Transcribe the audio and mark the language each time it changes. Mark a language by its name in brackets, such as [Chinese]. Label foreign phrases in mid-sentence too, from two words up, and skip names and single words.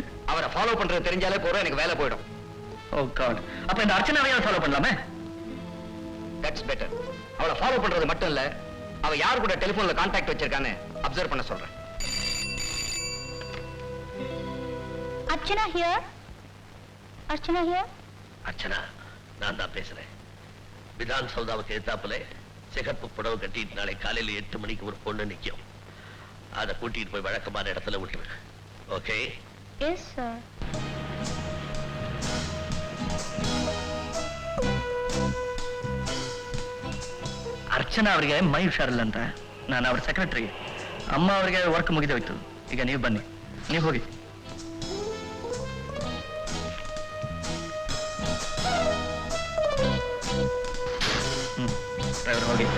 [Tamil] அவரை ஃபாலோ பண்றது தெரிஞ்சாலே போறோம், எனக்கு வேலை போயிடும். [English] Oh God, [Tamil] அப்ப இந்த அர்ச்சனாவையாவது ஃபாலோ பண்ணலாமே? [English] that's better. [Tamil] அவளை ஃபாலோ பண்றது மட்டும் இல்ல, அவ யார் கூட டெலிபோன்ல கான்டாக்ட் வச்சிருக்கான்னு அப்சர்வ் பண்ண சொல்றேன். [English] Archana here. Archana here. [Tamil] அர்ச்சனா, நான் தான் பேசுறேன். விதான் சௌதாவுக்கு எதிர்த்தாப்புல சிகப்பு புடவை கட்டிட்டு நாளை காலையில 8 மணிக்கு ஒரு பொண்ணு நிக்கும். அதை கூட்டிட்டு போய் வழக்கமான இடத்துல விட்டுரு. ஓகே? [English] Yes, sir. [Kannada] ಅರ್ಚನಾ ಅವರಿಗೆ ಮೈ ಹುಷಾರಿಲ್ಲ ಅಂತ ನಾನು ಅವ್ರ ಸೆಕ್ರೆಟರಿ. ಅಮ್ಮ ಅವರಿಗೆ ವರ್ಕ್ ಮುಗಿದು ಹೋಯ್ತು. ಈಗ ನೀವು ಬನ್ನಿ, ನೀವು ಹೋಗಿ. ಡ್ರೈವರ್ ಹೋಗಿ.